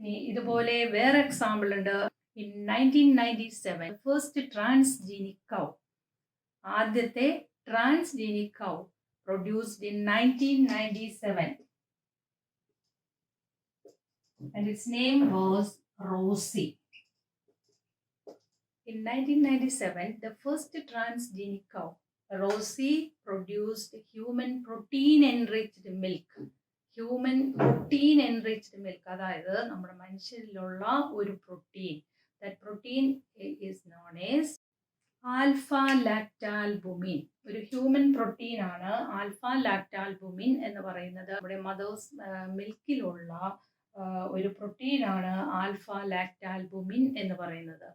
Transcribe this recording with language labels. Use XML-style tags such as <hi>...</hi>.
<ml>ഇതുപോലെ വേറെ എക്സാമ്പിൾ ഉണ്ട്.</ml> <en>in 1997 first transgenic cow,</en> <ml>ആദ്യത്തെ transgenic cow</ml> <en>Produced in 1997 and its name was Rosie. In 1997 the first transgenic cow Rosie produced human protein enriched milk. Human protein enriched milk,</en> <ml>അതായത് നമ്മുടെ മനുഷ്യരിലുള്ള ഒരു protein.</ml> <en>That protein is known as alpha lactalbumin.</en> <ml>ഒരു human protein ആണ് alpha lactalbumin എന്ന് പറയുന്നത്. നമ്മുടെ mothers മിൽക്കിലുള്ള ഒരു പ്രോട്ടീനാണ് alpha lactalbumin എന്ന് പറയുന്നത്.</ml>